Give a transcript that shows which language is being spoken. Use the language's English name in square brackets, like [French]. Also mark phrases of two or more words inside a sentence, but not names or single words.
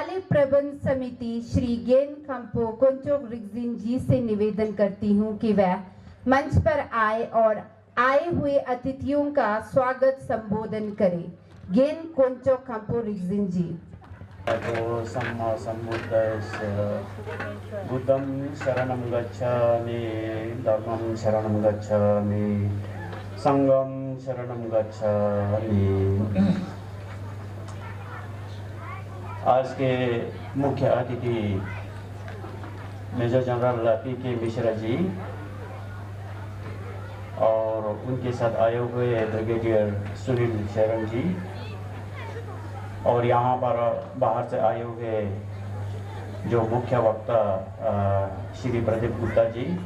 [Hindi] प्रबंध समिति श्री गेन खम्पो कोंचोक रिक्जिन जी से निवेदन करती हूं कि वह मंच पर आए और आए हुए अतिथियों का स्वागत संबोधन करें। गेन कोंचोक खम्पो रिक्जिन जी। [Pali] सम्मा सम्बुद्धस्य बुद्धं शरणं गच्छामि, धर्मं शरणं गच्छामि, संघं शरणं गच्छामि। [Hindi] आज के मुख्य अतिथि मेजर जनरल पी.के. मिश्रा जी और उनके साथ आए हुए ब्रिगेडियर सुनील शरण जी और यहाँ पर बाहर से आए हुए जो मुख्य वक्ता श्री प्रदीप गुप्ता जी